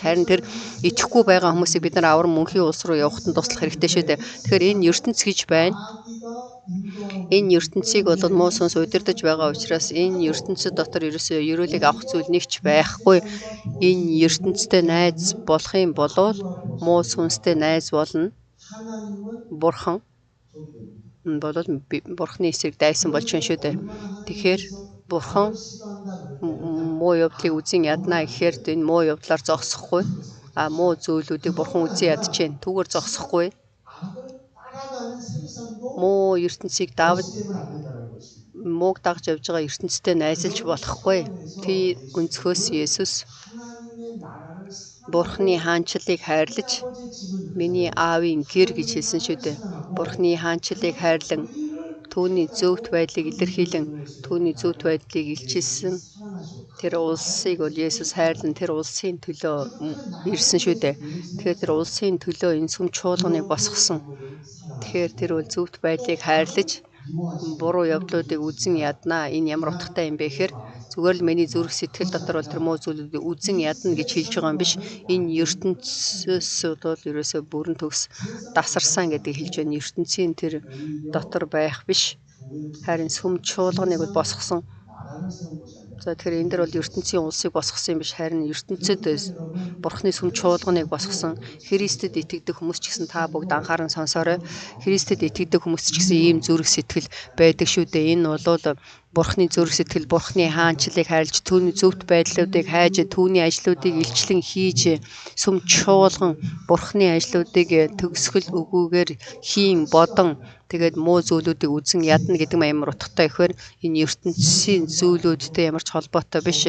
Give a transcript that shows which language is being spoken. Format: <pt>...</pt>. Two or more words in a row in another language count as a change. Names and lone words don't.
<mn>Харин тэр итгэхгүй байгаа хүмүүсийг бид нар аврам мөнхийн улс руу явахад туслах хэрэгтэй шүү дээ. Тэгэхээр энэ ертөнц гэж байна.</mn> <ko>마귀가 인도하고</ko> <mn>Энэ ертөнцийг бол муу сүнс удирдах байгаа учраас энэ ертөнцид дотор ерөөсөө ерөөлийг авах зүйл нэгч байхгүй. Энэ ертөнцтэй найз болох юм бол муу сүнстэй найз болно.</mn> <ko>하나님은</ko> <mn>Бурхан</mn> <ko>적이 됩니다.</ko> <mn>бол Бурхны эсрэг дайсан болж байна шүү дээ. Тэгэхээр Бурхан</mn> <ko>싫어한다 그러면</ko> <mn>муу явдлыг үзэн яднаа гэхээр энэ муу явдлаар зогсохгүй. Муу зүйлүүдийг Бурхан үзэн ядж байна. Түүгээр зогсохгүй.</mn> <ko>악을 따라가는 세상도</ko> <mn>Муу ертөнцийг давж</mn> <ko>되면 안 된다는 것입니다.</ko> <mn>мууг дагж явж байгаа ертөнцтэй найзалж болохгүй. Тэр өнцгөөс Есүс</mn> <ko>하나님의 나라를 사랑하는</ko> <mn>Бурхны хаанчлалыг хайрлаж</mn> <ko>아버지의 집을</ko> <mn>миний аавын гэр гэж хэлсэн шүү дээ. Бурхны хаанчлалыг хайрлан түүний зөвхт байдлыг илэрхийлэн түүний зөвхт байдлыг илчилсэн</mn> <ko>사랑하시고</ko> <mn>тэр улсыг бол Есүс хайрлан тэр улсын төлөө ирсэн шүү дээ. Тэгэхээр тэр улсын төлөө энэ сүм чуулганыг босгосон. Тэгэхээр тэр бол зөвхт байдлыг хайрлаж буруу явдлуудыг үзэн яднаа. Энэ ямар утгатай юм бэ гэхээр зүгээр л миний зүрх сэтгэл дотор бол тэр муу зүйлүүдийг үзэн ядна гэж хэлж байгаа юм биш. Энэ ертөнцөөс бол ерөөсөө бүрэн төгс дасарсан гэдгийг хэлж байна. ертөнцийн тэр дотор байх биш. Харин сүм чуулганыг бол босгосон.</mn> <ko>나라를 세운 것이 아니라</ko> <mn>За тэгэхээр энэ дэр бол ертөнцийн улсыг босгосон юм биш, харин ертөнцид Бурхны сүм чуулганыг босгосон. Христэд итгэдэг хүмүүс ч гэсэн та бүгд анхааран сонсоорой. Христэд итгэдэг хүмүүс ч гэсэн ийм зүрх сэтгэл байдаг шүү дээ. Энэ бол Бурхны зүрх сэтгэл, Бурхны хаанчлалыг хайрлж, түүний зөвхт байдлуудыг хайж, түүний ажлуудыг илчлэн хийж, сүм чуулган Бурхны ажлуудыг төгсгөл өгүүгээр хийн бодон тэгээд муу зүйлүүдийг үзэн ядна гэдэг амар утгатай ихээр энэ ертөнцийн зүйлүүдтэй ямар ч холбоотой биш.</mn>